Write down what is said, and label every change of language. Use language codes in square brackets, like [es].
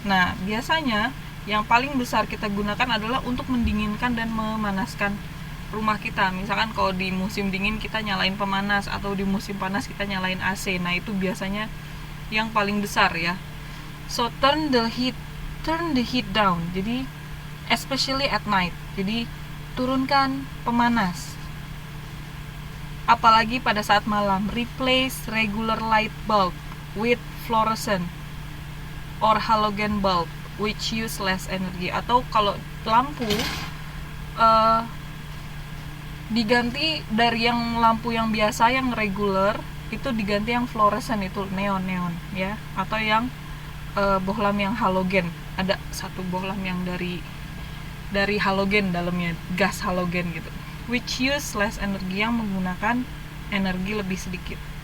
[id] Nah, biasanya yang paling besar kita gunakan adalah untuk mendinginkan dan memanaskan rumah kita. Misalkan kalau di musim dingin kita nyalain pemanas, atau di musim panas kita nyalain AC. Nah, itu biasanya yang paling besar ya. [en] So turn the heat down. [id] Jadi [en] especially at night. [id] Jadi turunkan pemanas. Apalagi pada saat malam. [en] Replace regular light bulb with fluorescent or halogen bulb which use less energy. [id] Atau kalau lampu diganti dari yang lampu yang biasa yang regular, itu diganti yang fluorescent, itu neon ya, atau yang bohlam yang halogen. Ada satu bohlam yang dari halogen, dalamnya gas halogen gitu, [en] which use less energy, [id] yang menggunakan energi lebih sedikit.